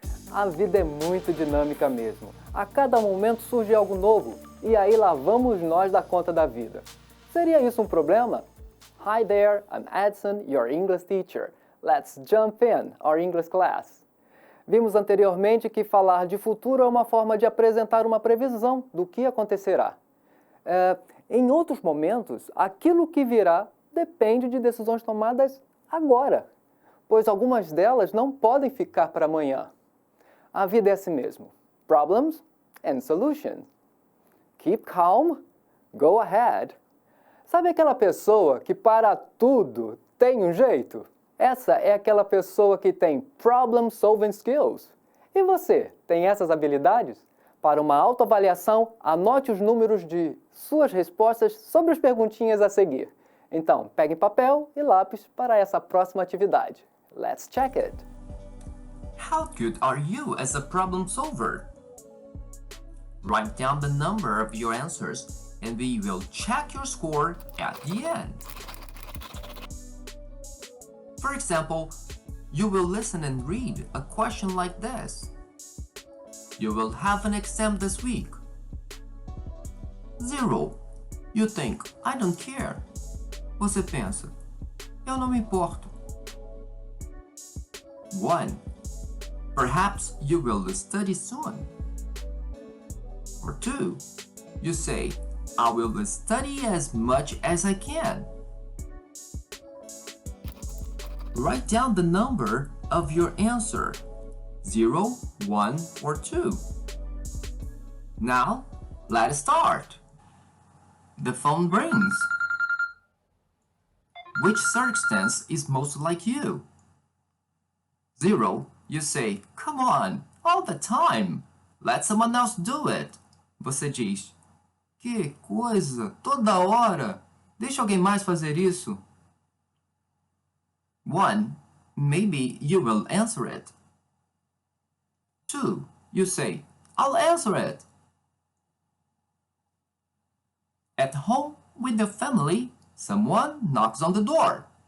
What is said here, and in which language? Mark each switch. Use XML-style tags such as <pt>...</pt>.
<pt>A vida é muito dinâmica mesmo. A cada momento surge algo novo, e aí lá vamos nós dar conta da vida. Seria isso um problema?</pt> <en>Hi there, I'm Edson, your English teacher. Let's jump in our English class.</en> <pt>Vimos anteriormente que falar de futuro é uma forma de apresentar uma previsão do que acontecerá. Em outros momentos, aquilo que virá depende de decisões tomadas agora, pois algumas delas não podem ficar para amanhã. A vida é assim mesmo.</pt> <en>Problems and solutions. Keep calm, go ahead.</en> <pt>Sabe aquela pessoa que para tudo tem um jeito? Essa é aquela pessoa que tem problem-solving skills. E você, tem essas habilidades? Para uma autoavaliação, anote os números de suas respostas sobre as perguntinhas a seguir. Então, pegue papel e lápis para essa próxima atividade.</pt> <en>Let's check it! How good are you as a problem solver? Write down the number of your answers and we will check your score at the end. For example, you will listen and read a question like this. You will have an exam this week. 0. You think, I don't care.</en> <pt>Você pensa, eu não me importo. 1.</pt> <en>Perhaps you will study soon. Or 2. You say, I will study as much as I can. Write down the number of your answer, 0, 1, or 2. Now, let's start. The phone rings. Which circumstance is most like you? 0, you say, come on, all the time. Let someone else do it.</en> <pt>Você diz, que coisa, toda hora. Deixa alguém mais fazer isso. 1.</pt> <en>Maybe you will answer it. 2. You say, I'll answer it. At home with the family, someone knocks on the door.</en>